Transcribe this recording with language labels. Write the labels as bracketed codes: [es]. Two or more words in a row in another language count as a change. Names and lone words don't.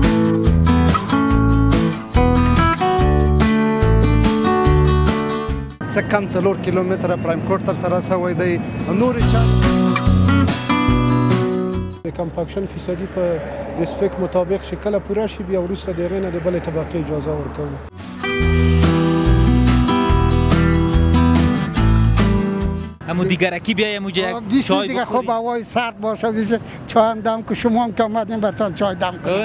[ps] څه کم 4 کیلومتره [en] prime coat [ps] تر سره شوی دی. نورې د کمپاکشن فیصدي په د سپیک مطابق چې کله پوره شي بیا وروسته د هغې نه د بلې طبقې اجازه ورکوو. [fa] امو دیگرکی بیایم چای دیگه خب هوای سرد باشه بیشه چای هم دم که شما هم که آمدین براتون چای دم کنیم.